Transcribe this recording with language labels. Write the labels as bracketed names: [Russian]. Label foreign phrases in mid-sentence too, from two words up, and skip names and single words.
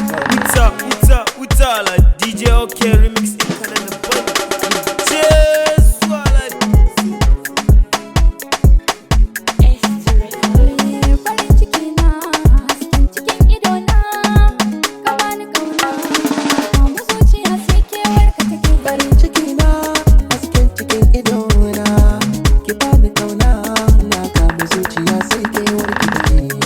[Hausa] Wuta, wuta, wuta, [English] like D J okay, remix in Canada, but just swallow. [Hausa] Farin ciki na, hasken cikin ido na, ka bani kauna, ka mu zuciya sai kewar ka take. Farin ciki na, hasken cikin ido na, ki bani kauna, na kamu zuciya sai kewar ki take.